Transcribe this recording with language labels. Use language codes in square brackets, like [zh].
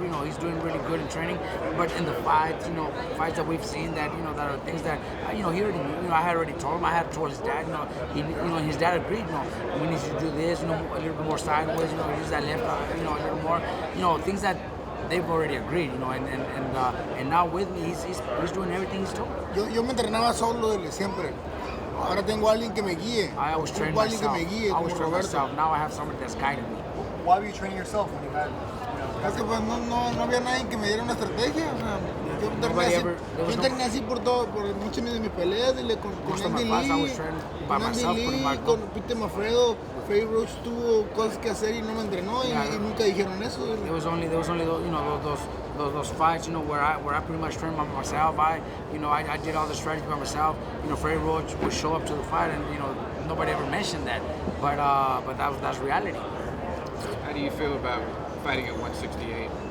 [en] You know, he's doing really good in training. But in the fights, you know, fights that we've seen that, you know, that are things that, you know, he already knew. You know, I had already told him. I had told his dad. You know, his dad agreed. You know, we need to do this. You know, a little bit more sideways. You know, use that left. You know, a little more. You know, things that they've already agreed. You know, and now with me, he's doing everything he's told. [es] Yo me entrenaba solo desde siempre. Ahora tengo alguien que me guíe. [en] I always train myself. I always train myself. Now I have somebody that's guiding me. Why were you training yourself when you had? [es] Es que pues no había nadie que me diera una estrategia. O sea, yo entrené así por todo, por muchas de mis peleas, con Andy Lee, con Peter Mafredo. Faye Roach tuvo cosas que hacer y no me entrenó y nunca dijeron eso. [en] There was only you know those fights, you know, where I pretty much trained by myself. I did all the strategy by myself. You know, Faye Roach would show up to the fight, and you know nobody ever mentioned that, but that's reality. How do you feel about fighting at 168?